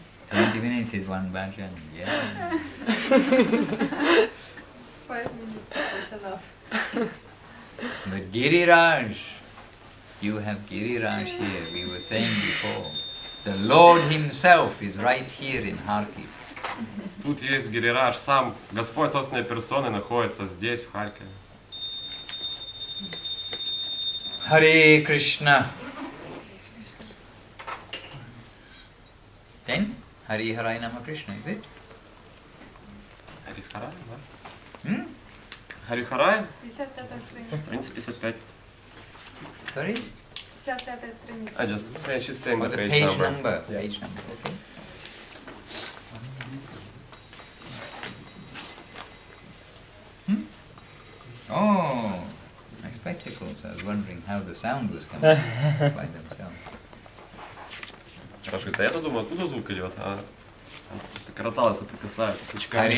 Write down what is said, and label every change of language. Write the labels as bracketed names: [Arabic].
[English] 20 minutes is one bhajan, yeah. 5 minutes is enough. But Giriraj, you have Giriraj here, we were saying before. The Lord Himself is right here in Kharkiv. [Russian] Тут есть Гирирадж, сам Господь собственной персоной находится здесь, в Харькове. [English] Hare Krishna. Hari Harai Nama Krishna, is it? [Russian] Харихарай, да? Харихарай? 55-я страница. Страница 55. [English] Sorry? [Russian] 55-я страница. [English] I just say she's saying the page number. Yeah. Page number, okay. Oh, my spectacles. I was wondering how the sound was coming by themselves. [Russian] Спрашивает, а я-то думаю, откуда звук идет, а коротало соприкасаются с очками.